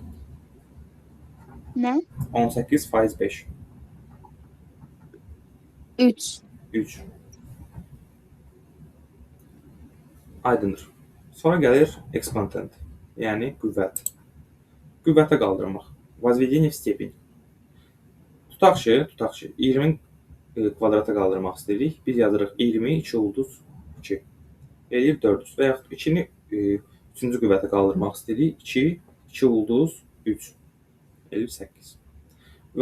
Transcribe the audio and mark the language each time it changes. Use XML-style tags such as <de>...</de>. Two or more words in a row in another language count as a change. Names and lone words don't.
<az>Nə? 18% 5. 3. 3. Aydındır. Sonra gəlir exponent, yəni qüvvət. Qüvvətə qaldırmaq.</az> <ru>Возведение в степень.</ru> <az>Tutaq ki, 20 kvadrata qaldırmaq istəyirik. Biz yazırıq 20, 2 ulduz 2. Eləyir 400. Və yaxud 2-ni 3-cü qüvvətə qaldırmaq istəyirik. 2 ulduz 3. Eləyir 8.</az>